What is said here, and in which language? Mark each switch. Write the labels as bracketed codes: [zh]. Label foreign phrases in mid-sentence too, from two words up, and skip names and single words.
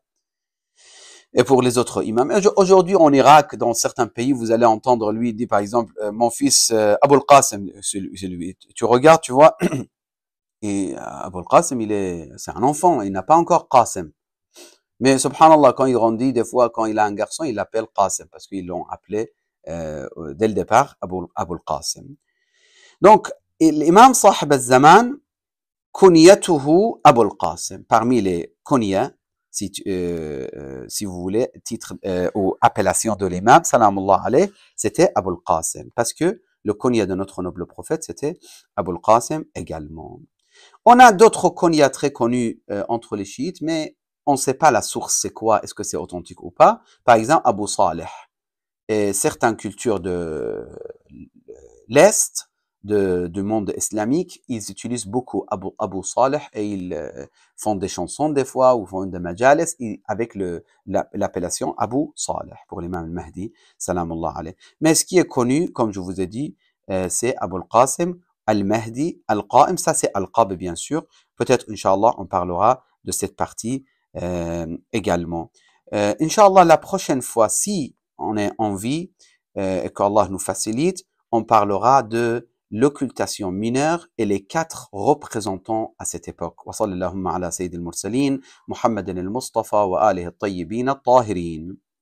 [fr] Et pour les autres imams. Aujourd'hui, en Irak, dans certains pays, vous allez entendre lui dire, par exemple, mon fils Abu al-Qasim, tu regardes, tu vois, et Abu al-Qasim, c'est un enfant, il n'a pas encore Qasim. Mais subhanallah, quand il grandit, des fois, quand il a un garçon, il l'appelle Qasim, parce qu'ils l'ont appelé dès le départ Abu al-Qasim. Donc, l'imam Sahib al-Zaman, kunyatuhu Abu al-Qasim, parmi les kunya, si vous voulez, titre ou appellation de l'imam, [ar] سلام الله عليه, [fr] c'était Abu al-Qasim, parce que le kunya de notre noble prophète, c'était Abu al-Qasim également. On a d'autres kunya très connus entre les chiites, mais on ne sait pas la source, c'est quoi, est-ce que c'est authentique ou pas. Par exemple, Abu Saleh. Et certaines cultures de l'Est, du monde islamique, ils utilisent beaucoup Abu Saleh et ils font des chansons des fois ou font des majalis avec l'appellation Abu Saleh pour l'imam al-Mahdi, [ar] سلام الله عليه. [fr] Mais ce qui est connu, comme je vous ai dit, c'est Abu al-Qasim, al-Mahdi, al-Qa'im, ça c'est al-Qab bien sûr. Peut-être, Inch'Allah, on parlera de cette partie également. Inch'Allah, la prochaine fois, si on est en vie et qu'Allah nous facilite, on parlera de l'occultation mineure et les 4 représentants à cette époque. [ar] وصلى الله على سيد المرسلين، محمد المصطفى وآله الطيبين الطاهرين.